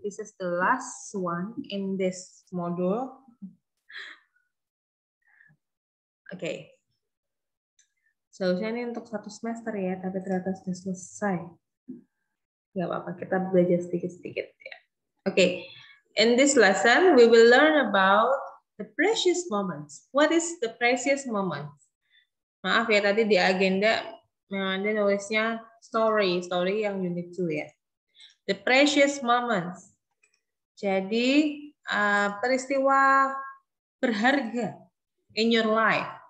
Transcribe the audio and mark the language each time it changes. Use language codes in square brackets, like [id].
[en] This is the last one in this module. Okay. [id] Seharusnya ini untuk 1 semester ya, tapi ternyata sudah selesai. Gak apa-apa, kita belajar sedikit-sedikit ya. [en] Okay, in this lesson we will learn about the precious moments. What is the precious moments? [id] Maaf ya, tadi di agenda ada nulisnya story yang unit 2 ya. [en] The precious moments. [id] Jadi peristiwa berharga [en] in your life.